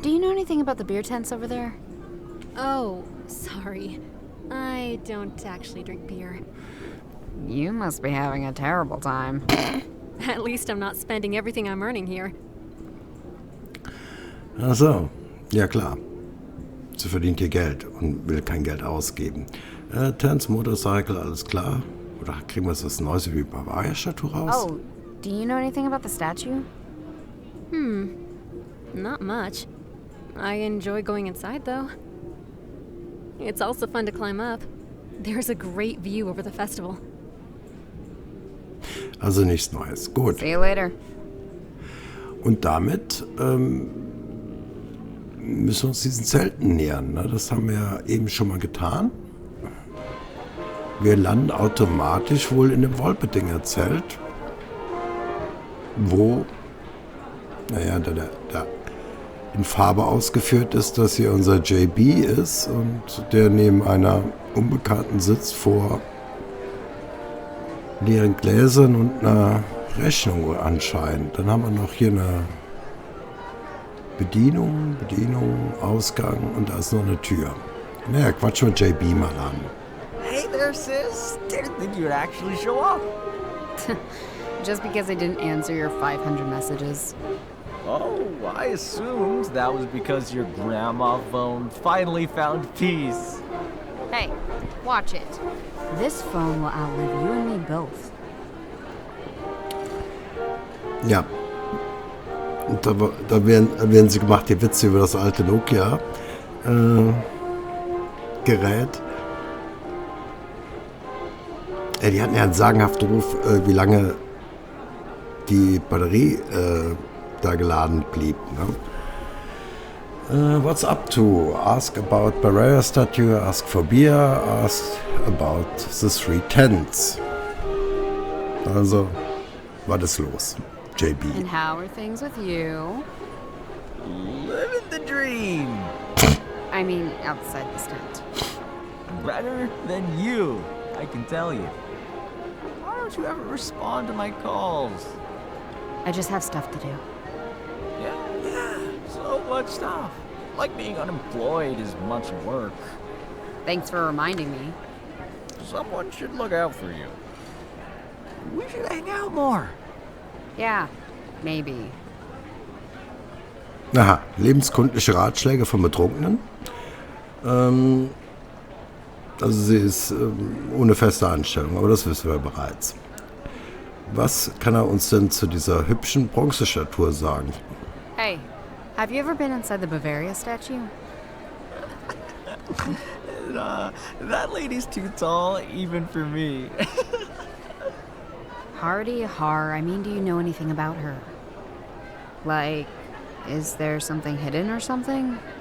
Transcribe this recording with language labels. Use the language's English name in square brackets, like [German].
[English] Do you know anything about the beer tents over there? Oh, sorry. I don't actually drink beer. You must be having a terrible time. At least I'm not spending everything I'm earning here. [German] Ach so, ja klar. Sie verdient hier Geld und will kein Geld ausgeben. Tents, Motorcycle, alles klar. Oder kriegen wir das Neueste wie Bavaria-Statue raus? [English] Oh, do you know anything about the statue? Not much. I enjoy going inside, though. It's also fun to climb up. There's a great view over the festival. [German] Also nichts Neues. Gut. See you later. Und damit müssen wir uns diesen Zelten nähern. Ne? Das haben wir eben schon mal getan. Wir landen automatisch wohl in dem Wolpedinger Zelt, wo, naja, da in Farbe ausgeführt ist, dass hier unser JB ist und der neben einer Unbekannten sitzt vor leeren Gläsern und einer Rechnung anscheinend. Dann haben wir noch hier eine Bedienung, Ausgang und da ist noch eine Tür. Naja, quatschen wir JB mal an. [English] Hey there, sis. Didn't think you'd actually show up. Just because I didn't answer your 500 messages. Oh, I assumed that was because your grandma phone finally found peace. Hey, watch it. This phone will outlive you and me both. [German] Ja. Und da werden sie gemacht, die Witze über das alte Nokia Gerät. Die hatten ja einen sagenhaften Ruf, wie lange die Batterie da geladen blieb. [English] Ne? What's up to? Ask about Bavaria statue, ask for beer, ask about the three tents. [German] Also, was ist los? JB. [English] And how are things with you? Living the dream. I mean, outside this tent. Better than you, I can tell you. Why don't you ever respond to my calls? I just have stuff to do. Yeah, so much stuff. Like being unemployed is much work. Thanks for reminding me. Someone should look out for you. We should hang out more. Yeah, maybe. [German] Aha, lebenskundliche Ratschläge von Betrunkenen. Also sie ist ohne feste Anstellung, aber das wissen wir bereits. Was kann er uns denn zu dieser hübschen Bronzestatue sagen? [English] Hey, have you ever been inside the Bavaria statue? That lady's too tall, even for me. Hardy har, I mean, do you know anything about her? Like, is there something hidden or something?